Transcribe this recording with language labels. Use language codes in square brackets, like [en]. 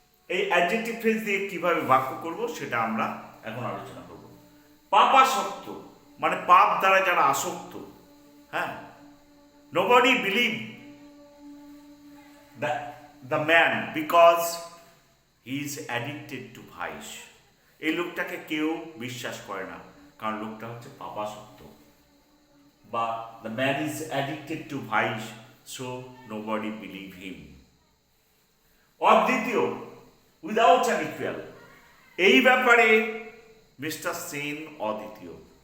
[bn] এই adjective phrase দিয়ে কিভাবে বাক্য করব সেটা আমরা এখন আলোচনা করব। পাপাসক্ত, মানে পাপ দ্বারা যারা আসক্ত। [en] হ্যাঁ, nobody believe the man because he is addicted to vice. [bn] এই লোকটাকে কেউ বিশ্বাস করে না, কারণ লোকটা হচ্ছে পাপাসক্ত। [en] বা the man is addicted to vice, so nobody believe him. [bn] অদ্বিতীয়, [en] without an equal, [bn] এই ব্যাপারে মিস্টার সেন অদ্বিতীয়।